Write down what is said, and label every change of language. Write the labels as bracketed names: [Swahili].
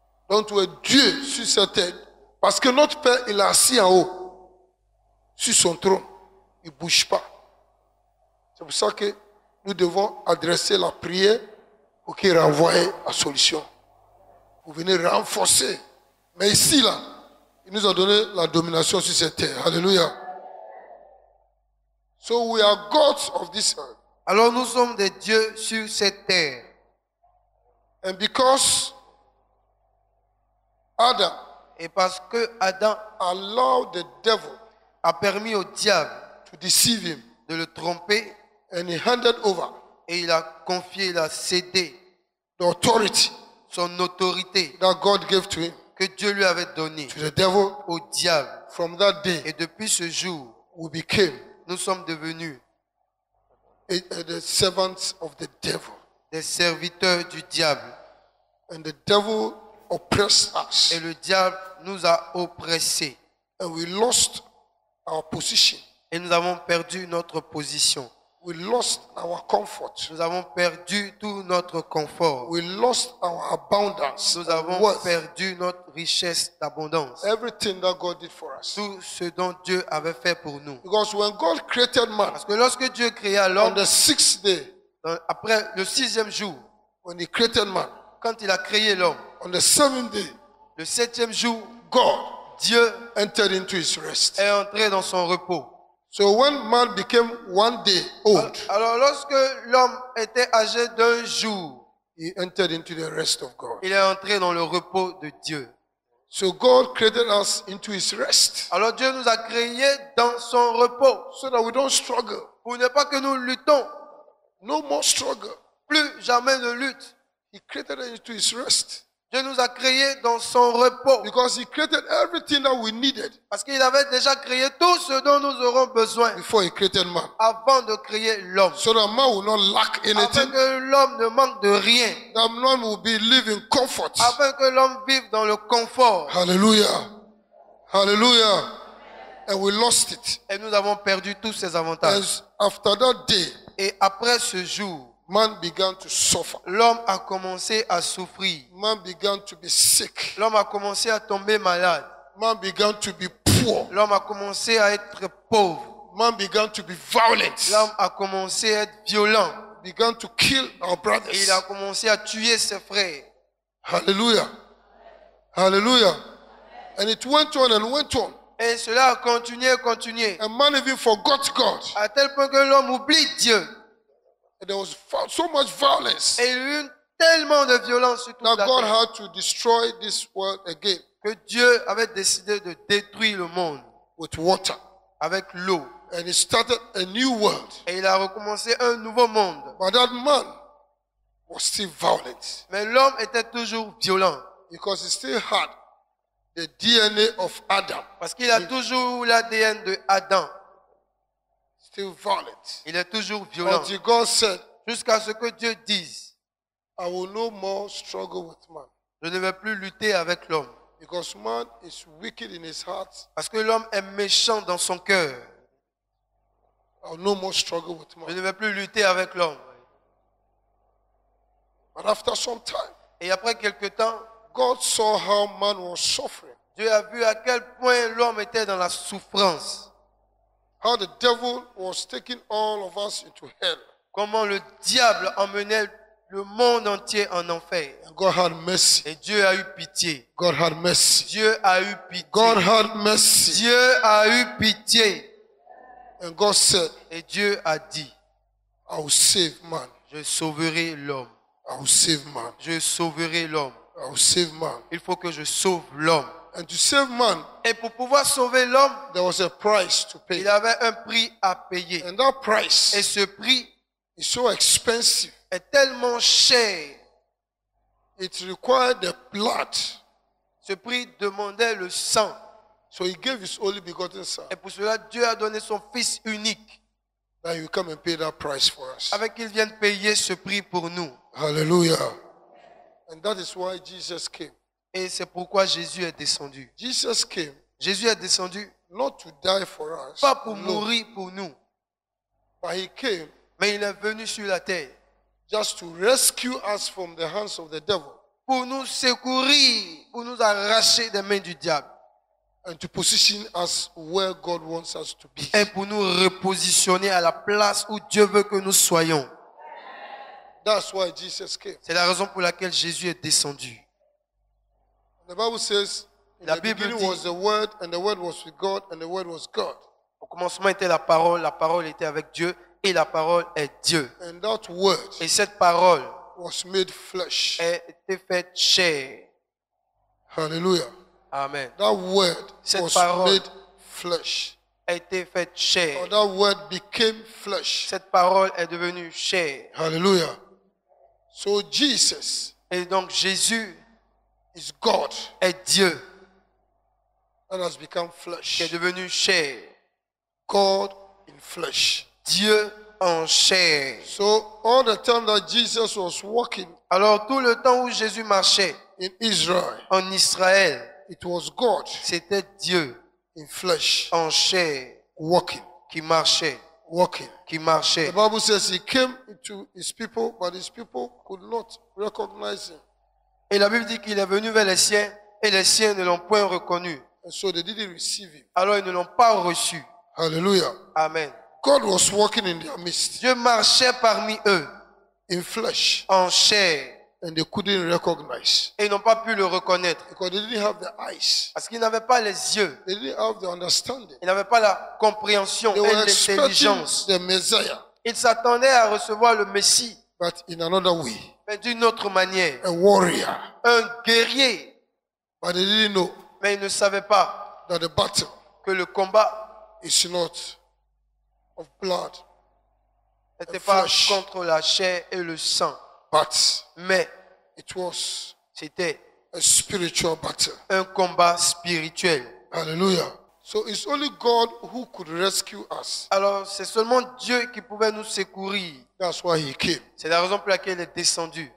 [French] Donc tu es Dieu sur cette terre. Parce que notre Père, il est assis en haut, sur son trône. Il ne bouge pas. C'est pour ça que nous devons adresser la prière pour qu'il renvoie la solution. Pour venir renforcer. Mais ici, là, il nous a donné la domination sur cette terre. Alléluia. [English] So we are gods of this earth. [French] Alors nous sommes des dieux sur cette terre. [English] And because Adam [French] Et parce que Adam [English] allowed the devil [French] a permis au diable [English] to deceive him, [French] de le tromper, [English] and he handed over [French] et il a confié, il a cédé [English] the authority [French] son autorité [English] that God gave to him [French] que Dieu lui avait donnée [English] to the devil, [French] au diable. [English] from that day [French] Et depuis ce jour, [English] we became [French] nous sommes devenus [English] the servants of the devil. [French] des serviteurs du diable. [English] And the devil oppressed us. [French] Et le diable nous a oppressés. [English] And we lost our position. [French] Et nous avons perdu notre position. [English] We lost our comfort. [French] Nous avons perdu tout notre confort. [English] We lost our abundance. [French] Nous avons [English] worth. [French] perdu notre richesse d'abondance. [English] Everything that God did for us. [French] Tout ce dont Dieu avait fait pour nous. [English] Because when God created man [French] Parce que lorsque Dieu créa [English] on [French] l'homme, [English] the sixth day, [French] après le 6e jour, [English] when he created man, [French] quand il a créé l'homme, [English] on the seventh day, [French] le 7e jour, [English] God [French] Dieu [English] entered into his rest. [French] est entré dans son repos. [English] So when man became one day old, [French] Alors lorsque l'homme était âgé d'un jour, [English] he entered into the rest of God. [French] il est entré dans le repos de Dieu. [English] So God created us into his rest [French] Alors Dieu nous a créés dans son repos [English] so that we don't struggle. [French] pour ne pas que nous luttons. [English] No more struggle. [French] Plus jamais de lutte. [English] He created us into his rest [French] Dieu nous a créés dans son repos. [English] because he created everything that we needed [French] Parce qu'il avait déjà créé tout ce dont nous aurons besoin [English] before he created man. [French] avant de créer l'homme. [English] So that man will not lack [French] Afin [English] anything, [French] que l'homme ne manque de rien. [English] that man will be living comfort. [French] Afin que l'homme vive dans le confort. [English] Hallelujah. Hallelujah. And we lost it. [French] Et nous avons perdu tous ces avantages. [English] And after that day, [French] Et après ce jour, [English] man began to suffer. [French] l'homme a commencé à souffrir. [English] Man began to be sick. [French] L'homme a commencé à tomber malade. [English] Man began to be poor. [French] L'homme a commencé à être pauvre. [English] Man began to be violent. [French] L'homme a commencé à être violent. [English] Began to kill our [French] Et [English] brothers. [French] il a commencé à tuer ses frères. [English] Hallelujah. Hallelujah. And it went on and went on. [French] Et cela a continué, continué. [English] And man even forgot God. [French] À tel point que l'homme oublie Dieu. [English] And there was so much violence [French] Et il y a eu tellement de violence sur toute [English] that [French] la [English] God [French] terre [English] had to destroy this world again. [French] que Dieu avait décidé de détruire le monde [English] with water. [French] avec l'eau. [English] And he started a new world. [French] Et il a recommencé un nouveau monde. [English] But that man was still violent [French] Mais l'homme était toujours violent. [English] because he still had the DNA of Adam. [French] Parce qu'il a toujours l'ADN de Adam. [English] Still violent. [French] Il est toujours violent. [English] Until God said, [French] Jusqu'à ce que Dieu dise, [English] I will no more struggle with man. [French] je ne vais plus lutter avec l'homme. [English] Because man is wicked in his heart. [French] Parce que l'homme est méchant dans son cœur. [English] I will no more struggle with [French] Je [English] man. [French] ne vais plus lutter avec l'homme. [English] But after some time, [French] Et après quelque temps, [English] God saw how man was suffering. [French] Dieu a vu à quel point l'homme était dans la souffrance. [English] How the devil was taking all of us into hell. [French] Comment le diable emmenait le monde entier en enfer. [English] And God had mercy. [French] Et Dieu a eu pitié. [English] God had mercy. [French] Dieu a eu pitié. [English] God had mercy. [French] Dieu a eu pitié. [English] And God said, [French] Et Dieu a dit, [English] I will save man. [French] je sauverai l'homme. [English] I will save man. [French] Je sauverai l'homme. [English] I will save man. [French] Il faut que je sauve l'homme. [English] And to save man, [French] Et pour pouvoir sauver l'homme, [English] there was a price to pay. [French] il avait un prix à payer. [English] And that [French] Et [English] price [French] ce prix [English] is so expensive. [French] est tellement cher. [English] It required the blood. [French] Ce prix demandait le sang. [English] So he gave his only begotten son [French] Et pour cela, Dieu a donné son Fils unique, [English] that he will come and pay that price for us. [French] avec qu'il vienne payer ce prix pour nous. [English] Hallelujah. And that is why Jesus came. [French] Et c'est pourquoi Jésus est descendu. [English] Jesus came [French] Jésus est descendu [English] not to die for us, [French] pas pour [English] alone, [French] mourir pour nous, [English] but he came [French] mais il est venu sur la terre [English] just to rescue us from the hands of the devil [French] pour nous secourir, pour nous arracher des mains du diable [English] and to position us where God wants us to be. [French] et pour nous repositionner à la place où Dieu veut que nous soyons. [English] That's why Jesus came. [French] C'est la raison pour laquelle Jésus est descendu. [English] The Bible says, in [French] La [English] the [French] Bible [English] beginning [French] dit- [English] was the Word, and the Word was with God, and the Word was God. [French] Au commencement était la parole était avec Dieu et la parole est Dieu. [English] And that Word [French] Et cette parole [English] was made flesh. [French] a été faite chair. [English] Hallelujah. Amen. That Word [French] Cette [English] was [French] parole- [English] made flesh. [French] A été faite chair. [English] Or that Word became flesh. [French] Cette parole est devenue chair. [English] Hallelujah. So Jesus [French] Et donc Jésus [English] is God [French] est Dieu [English] that has become [French] qui est [English] flesh. [French] devenu chair. [English] God in flesh. [French] Dieu en chair. [English] So all the time that Jesus was walking [French] Alors tout le temps où Jésus marchait [English] in Israel, [French] en Israël, [English] it was God [French] c'était Dieu [English] in flesh [French] en chair [English] walking, [French] qui marchait, [English] walking. [French] qui marchait. [English] The Bible says he came into his people, but his people could not recognize him. [French] Et la Bible dit qu'il est venu vers les siens et les siens ne l'ont point reconnu. [English] And so they didn't receive him. [French] Alors ils ne l'ont pas reçu. [English] Hallelujah. Amen. God was walking in their midst [French] Dieu marchait parmi eux [English] in flesh, [French] en chair [English] and they couldn't recognize [French] et ils n'ont pas pu le reconnaître [English] because they didn't have the eyes, [French] parce qu'ils n'avaient pas les yeux, [English] they didn't have the understanding. [French] ils n'avaient pas la compréhension [English] They [French] et [English] were expecting [French] l'intelligence. [English] the Messiah, [French] Ils s'attendaient à recevoir le Messie, [English] but in another way, [French] mais d'une autre manière. [English] a warrior. [French] Un guerrier, [English] But they didn't know [French] mais ils ne savaient pas [English] that the battle [French] que le combat [English] is not of blood, [French] n'était pas [English] flesh. [French] contre la chair et le sang, [English] but [French] mais [English] it was [French] c'était [English] a spiritual battle. [French] un combat spirituel. [English] Hallelujah. So it's only God who could rescue us. [French] Alors c'est seulement Dieu qui pouvait nous secourir. [English] That's why he came. [French] C'est la raison pour laquelle il est descendu.